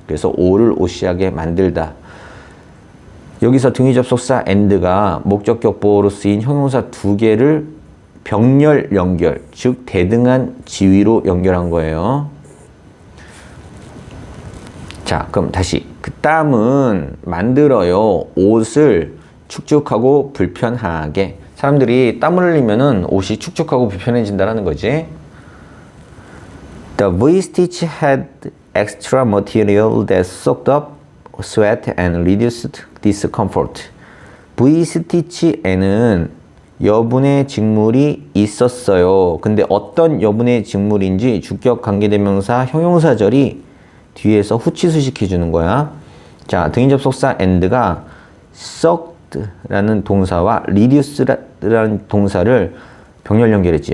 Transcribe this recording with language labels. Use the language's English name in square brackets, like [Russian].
[Korean] 그래서 오를 오시하게 만들다. 여기서 등위 접속사 and가 목적격 보어로 쓰인 형용사 두 개를 병렬 연결, 즉 대등한 지위로 연결한 거예요. 자, 그럼 다시 그 땀은 만들어요. 옷을 축축하고 불편하게. 사람들이 땀을 흘리면은 옷이 축축하고 불편해진다는 거지. [English] The V-stitch had extra material that soaked up sweat and reduced discomfort. [Korean] V-stitch에는 여분의 직물이 있었어요. 근데 어떤 여분의 직물인지 주격 관계대명사 형용사절이 뒤에서 후치수 시켜주는 거야. 자, 등위 접속사 and가 soaked라는 동사와 reduce라는 동사를 병렬 연결했지.